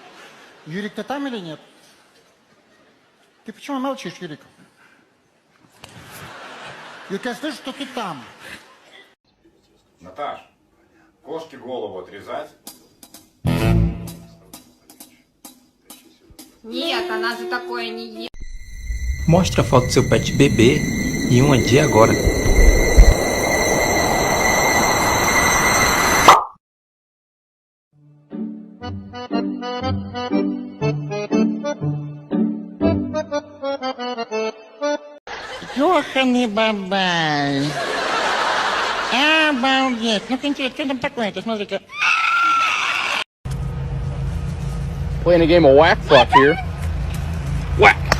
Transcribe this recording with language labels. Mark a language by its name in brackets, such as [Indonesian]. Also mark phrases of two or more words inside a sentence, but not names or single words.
[Russian] Юрик, ты там или нет? Ты почему молчишь, Юрик? Юрик, я слышу, что ты там. Наташ, кошке голову отрезать? Нет, она же такое не ест. [Portuguese] Mostre a foto do seu pet bebê e um dia agora. [Russian] Ёханый бабай. Обалдеть. Ну-ка, интересно, что там такое-то? Смотри-ка. [English] Playing a game of whack fuck here. Whack!